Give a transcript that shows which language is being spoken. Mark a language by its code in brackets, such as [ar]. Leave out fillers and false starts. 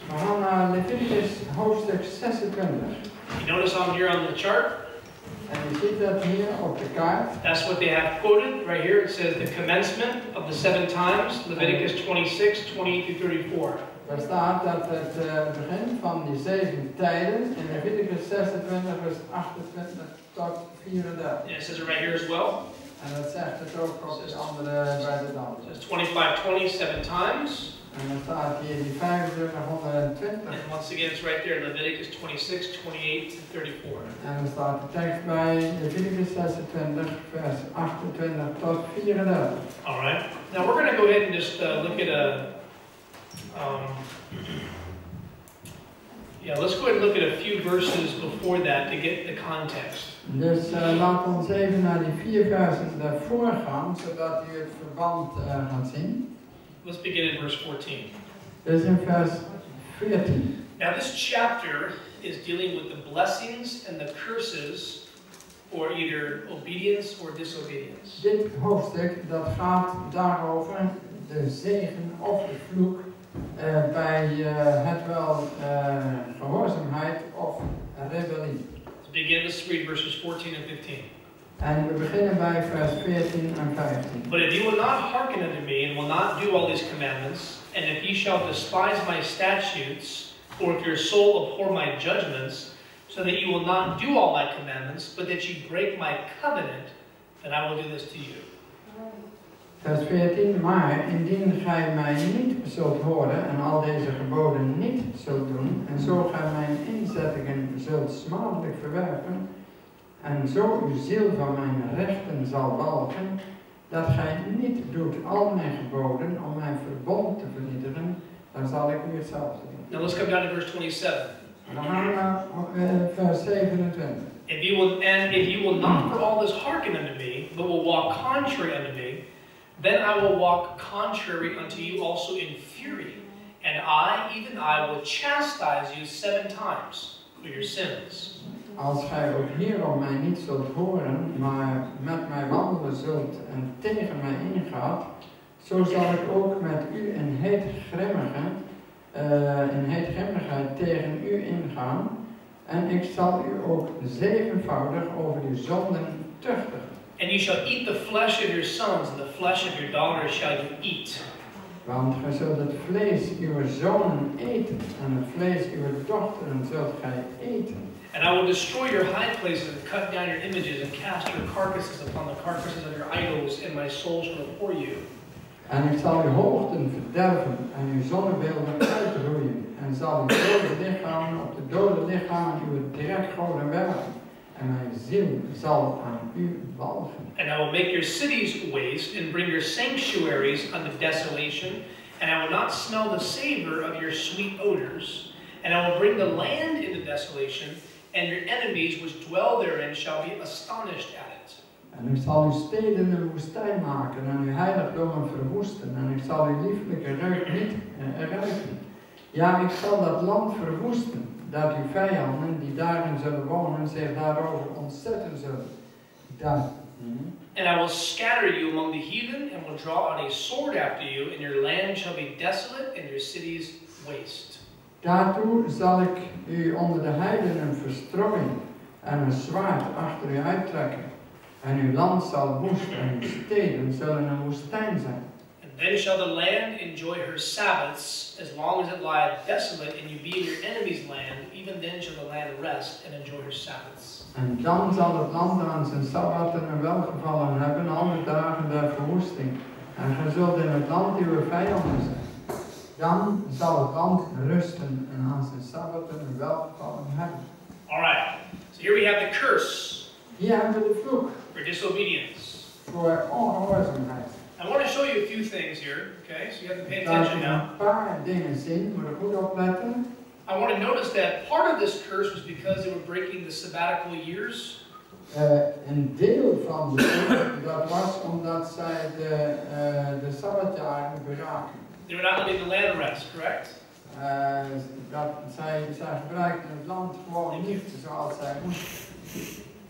[nl] We gaan naar Leviticus hoofdstuk 26. [en] You notice here on the chart? [nl] En je ziet dat hier op de kaart. [en] That's what they have quoted right here. It says the commencement of the 7 times, Leviticus 26, 28 through 34. [nl] Daar staat dat het begin van die 7 tijden in Leviticus 26 vers 28 tot 34. [en] And it says it right here as well. [nl] En dat zegt het ook op de andere bij de dan. [en] It says 25, 7 times. [nl] En dan staat hier die 2520. [en] And once again it's right there, Leviticus 26, 28 to 34. En er staat de tekst bij Leviticus 26 vers 28 tot 34. Alright. Now we're going to go ahead and just look at a let's go ahead and look at a few verses before that to get the context. [nl] Dus laten we ons even naar die 4 versen daarvoor gaan, zodat u het verband gaat zien. [en] Let's begin in verse 14. [nl] Dus in vers 14. [en] Now this chapter is dealing with the blessings and the curses for either obedience or disobedience. [nl] Dit hoofdstuk dat gaat daarover de zegen of de vloek bij het wel gehoorzaamheid of rebellie. [en] Let's begin, let's read verses 14 and 15. [nl] En we beginnen bij vers 14 en 15. [en] But if you will not hearken unto me, and will not do all these commandments, and if ye shall despise my statutes, or if your soul abhor my judgments, so that you will not do all my commandments, but that ye break my covenant, then I will do this to you. [nl] Vers 14, maar indien gij mij niet zult horen en al deze geboden niet zult doen, en zo gij mijn inzettingen zult smadelijk verwerpen, en zo uw ziel van mijn rechten zal walgen, dat gij niet doet al mijn geboden om mijn verbond te vernietigen, dan zal ik u hetzelfde doen. [en] Now let's come down to verse 27. [nl] En dan gaan we naar vers 27. [en] If you will not for all this hearken unto me, but will walk contrary unto me, then I will walk contrary unto you also in fury, and even I, will chastise you 7 times for your sins. [nl] Als gij ook hierom mij niet zult horen, maar met mij wandelen zult en tegen mij ingaat, zo zal ik ook met u in heetgrimmigheid tegen u ingaan, en ik zal u ook 7voudig over uw zonden tuchtigen. [en] And you shall eat the flesh of your sons, and the flesh of your daughters shall you eat. [nl] Want gij zult het vlees uw zonen eten, en het vlees uw dochteren zult gij eten. [en] And I will destroy your high places, and cut down your images, and cast your carcasses upon the carcasses of your idols, and my soul shall abhor you. [nl] En ik zal uw hoogten verderven, en uw zonnebeelden uitroeien, en zal uw dode lichamen op de dode lichamen uw drekgoden werpen. En mijn ziel zal aan u walgen. [en] And I will make your cities waste, and bring your sanctuaries unto desolation, and I will not smell the savor of your sweet odors. And I will bring the land into desolation, and your enemies which dwell therein shall be astonished at it. [nl] En ik zal uw steden een woestijn maken, en uw heiligdommen verwoesten, en ik zal uw lieflijke reuk niet ruiken. Ja, ik zal dat land verwoesten, dat uw vijanden die daarin zullen wonen zich daarover ontzetten zullen. [en] And I will scatter you among the heathen, and will draw out a sword after you, and your land shall be desolate, and your cities waste. [nl] Daartoe zal ik u onder de heidenen verstrooien, en een zwaard achter u uittrekken. En uw land zal woest, en uw steden zullen een woestijn zijn. [en] And then shall the land enjoy her Sabbaths, as long as it lieth desolate, and you be in your enemy's land, even then shall the land rest and enjoy her Sabbaths. [nl] En dan zal het land aan zijn sabbaten een welgevallen hebben, alle dagen der verwoesting. En gij zult in het land uw vijanden zijn. Dan zal het land rusten en aan zijn sabbaten een welgevallen hebben. [en] Alright, so here we have the curse. [nl] Hier hebben we de vloek. [en] For disobedience. [nl] Voor ongehoorzaamheid. [en] I want to show you a few things here, okay? So you have to pay attention now. [nl] Een paar dingen zien, moet er goed opletten. [en] I want to notice that part of this curse was because they were breaking the sabbatical years. [nl] Een deel van de vloek, dat was omdat zij de sabbatjaren beraken. [en] They were not letting the land rest, correct? [nl] Dat zij gebruikten het land gewoon niet zoals zij moesten.